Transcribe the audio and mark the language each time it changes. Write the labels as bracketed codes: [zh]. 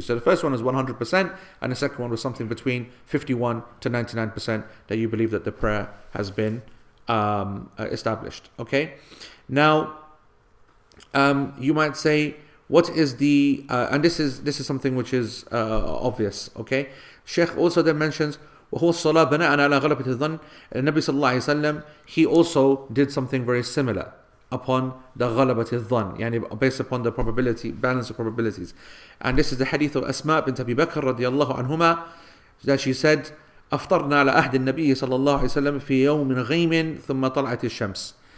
[en] So the first one is 100%, and the second one was something between 51 to 99% that you believe that the prayer has been established. Okay. Now, you might say, what is the and this is something which is obvious. Okay. Sheikh also then mentions [ar] وهو الصلاة بناء على غلبة الظن. [en] Nabi sallallahu alaihi wasallam, he also did something very similar upon the غلبة الظن, يعني based upon the probability, balance of probabilities. And this is the hadith of Asma bint Abi Bakr radiyallahu anhuma, that she said, [ar] أفطرنا على عهد النبي صلى الله عليه وسلم في يوم غيم ثم طلعت الشمس.